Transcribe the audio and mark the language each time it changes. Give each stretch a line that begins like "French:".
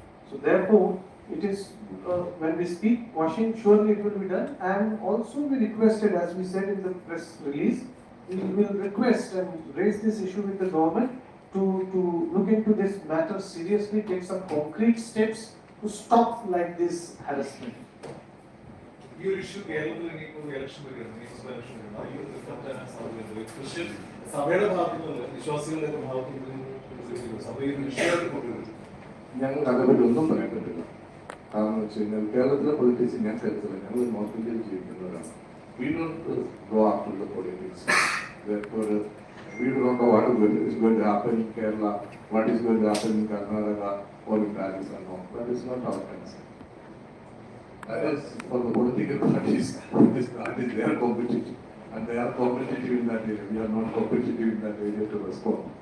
English: So therefore, it is when we speak washing, surely it will be done. And also we requested, as we said in the press release, we will request and raise this issue with the government to look into this matter seriously, take some concrete steps to stop like this harassment.
Malayalam: ഈ ഒരു issue കേരളത്തിൽ ഇനിയിപ്പോൾ election വരികയാണ്, നിയമസഭ election വരികയാണ്. ഈ ഒരു റിഫ്ലക്റ്റാൻ സാധ്യതയുണ്ട്. ക്രിസ്ത്യൻ സഭയുടെ ഭാഗത്തു നിന്ന്, വിശ്വാസികളുടെ ഭാഗത്തു നിന്ന് സഭ ഈ ഒരു ഇഷ്യൂ കൊണ്ടുവരും. ഞങ്ങൾക്ക് അതേപറ്റി ഒന്നും പറയാൻ പറ്റില്ല. കാരണം എന്ന് വെച്ച് കഴിഞ്ഞാൽ കേരളത്തിലെ പൊളിറ്റിക്സ് ഞാൻ കരുതില്ല. ഞങ്ങൾ നോർത്ത് ഇന്ത്യയിൽ ജീവിക്കുന്നവരാണ്.
English: We don't go after the politics. Therefore, we don't know what is going to happen in Kerala, what is going to happen in Karnataka or in Rajasthan. No, that is not our concern. That is for the political parties. That is their competitive, and they are competitive in that area. We are not competitive in that area to respond.